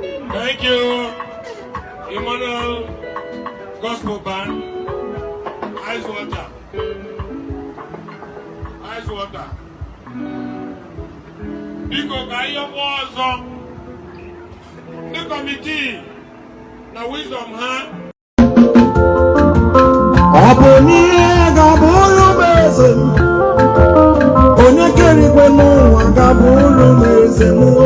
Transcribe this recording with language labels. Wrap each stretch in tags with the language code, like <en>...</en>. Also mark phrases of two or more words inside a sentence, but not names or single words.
<en>Thank you, Emmanuel Gospel Band, Ice Water. Ice Water.</en> <ig>Biko, ka anyị yọkwa ọzọ. Ndị kọmitii na wisdom ha. Ọ bụ n'ihe ga-abụrụ m eze m. Onye kere igwe n'ụwa ga-abụrụ m eze m.</ig>